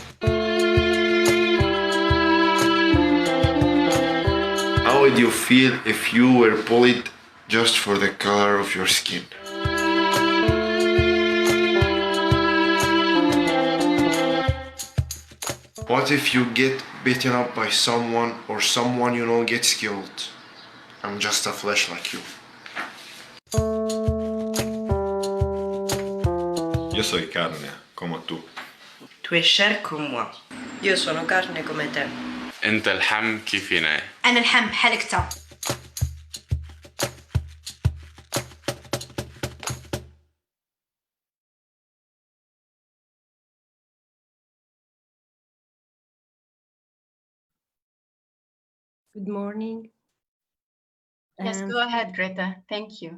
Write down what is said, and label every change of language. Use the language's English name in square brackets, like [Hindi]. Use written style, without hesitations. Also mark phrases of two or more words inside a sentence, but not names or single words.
[English] How would you feel if you were bullied just for the color of your skin? What if you get beaten up by someone or someone you know gets killed? I'm just a flesh like you. [Spanish] Io soy carne, como tú. [French] Tu es chair comme moi. [Italian] Io sono carne come te. [Arabic] أنت الحم كيفنا. أنا الحم بحالك. [English] Good morning. Yes, go ahead, Greta. Thank you.